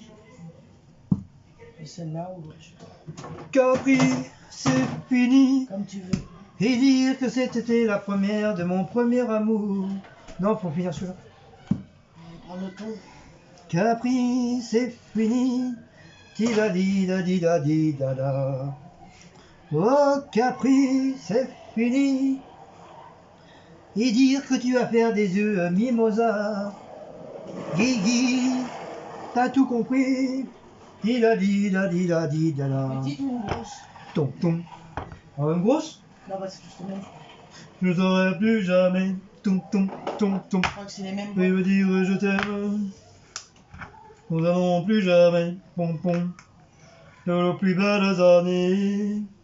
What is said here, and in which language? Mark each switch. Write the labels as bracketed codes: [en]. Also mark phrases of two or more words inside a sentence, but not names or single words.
[fr] Et celle-là ou l'autre? Capri, c'est fini. Comme tu veux. Et dire que c'était la première de mon premier amour. Non, faut finir celui-là. Prends le thon. Capri, c'est fini. Ti-da-di-da-di-da-di-da-da. Oh, Capri, c'est fini. Et dire que tu vas faire des œufs mimosa. Guigui, t'as tout compris. Ti-da-di-da-di-da-di-da-da. Petite ou une grosse? Tom. Une grosse? Non, bah c'est tous les mêmes. Je ne saurai plus jamais. Tom. Je crois que c'est les mêmes. Et me dire je t'aime. Nous n'allons plus jamais. Pom. De nos plus belles années.